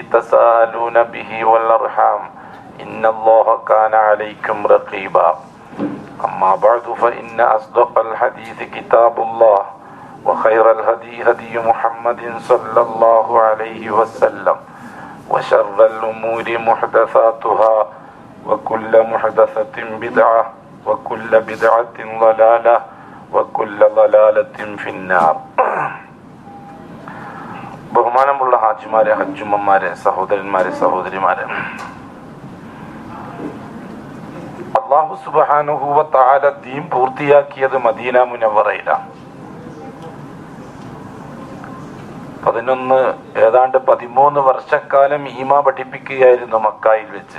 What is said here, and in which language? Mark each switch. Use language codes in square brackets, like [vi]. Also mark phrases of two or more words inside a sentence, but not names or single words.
[ar] تساءلون به والأرحام إن الله كان عليكم رقيبا أما بعد فإن أصدق الحديث كتاب الله وخير الهدي هدي محمد صلى الله عليه وسلم وشر الأمور محدثاتها وكل محدثة بدعة وكل بدعة ضلالة وكل ضلالة في النار. [ml] ബഹുമാനമുള്ള ഹാജിമാരെ, ഹജ്ജുമ്മമാരെ, സഹോദരന്മാരെ, സഹോദരിമാരെ, [ar] الله سبحانه وتعالى [ml] ദീൻ പൂർത്തിയാക്കിയത് മദീന മുനവ്വറയിലാണ്. 13 വർഷക്കാലം ഈമ പഠിപ്പിക്കുകയായിരുന്നു മക്കയിൽ വെച്ച്.